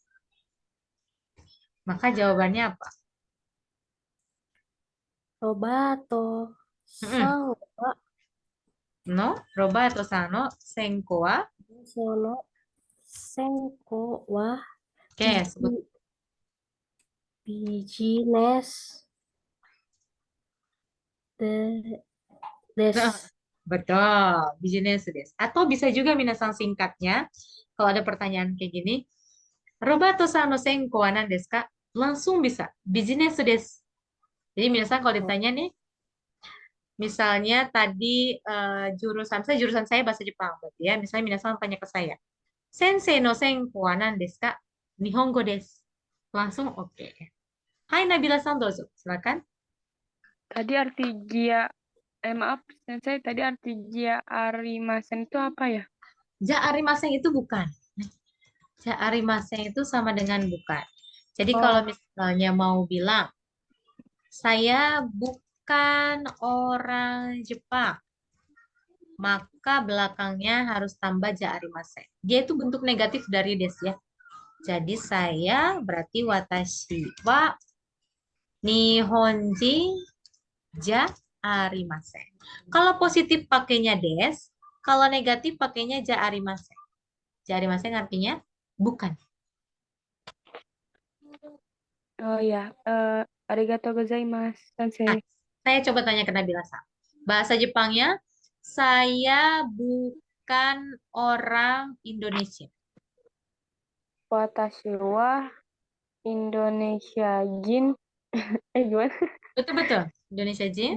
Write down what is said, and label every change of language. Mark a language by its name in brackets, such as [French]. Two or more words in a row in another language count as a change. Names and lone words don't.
[Indonesian] Maka jawabannya apa? [Japanese] ロバートさんは No, ロバートさんの専攻は? その専攻は [Indonesian] Oke, sebut. [Japanese] ビジネスです. [Indonesian] Betul, [Japanese] ビジネスです. [Indonesian] Atau bisa juga minasang singkatnya, kalau ada pertanyaan kayak gini, [Japanese] ロバートさんの専攻は何ですか? [Indonesian] Langsung bisa, [Japanese] ビジネスです. [Indonesian] Jadi minasan kalau ditanya nih, misalnya tadi jurusan saya bahasa Jepang, berarti ya. Misalnya minasan tanya ke saya, [Japanese] 先生の専攻は何ですか? 日本語です. [Indonesian] Langsung oke. [Japanese] はいナビラさん、どうぞ. [Indonesian] Silakan. Tadi arti jia, maaf, Sensei, tadi arti [Japanese] じゃありません [Indonesian] itu apa ya? [Japanese] じゃありません [Indonesian] itu bukan. [Japanese] じゃありません [Indonesian] itu sama dengan bukan. Jadi kalau Oh, misalnya mau bilang, saya bukan orang Jepang, maka belakangnya harus tambah [Japanese] じゃありません. [Indonesian] Dia itu bentuk negatif dari des ya. [Japanese] Jadi saya berarti 私は日本人じゃありません. [Indonesian] Kalau positif pakainya des, kalau negatif pakainya [Japanese] じゃありません. じゃありません [Indonesian] artinya bukan. oh ya, [Japanese] ありがとうございます, [Indonesian] Nah, Sensei. saya coba tanya ke Nabila-san. Bahasa Jepangnya, saya bukan orang Indonesia. [Japanese] 私はインドネシア人. [Indonesian] Gimana? Betul-betul. [Japanese] インドネシア人?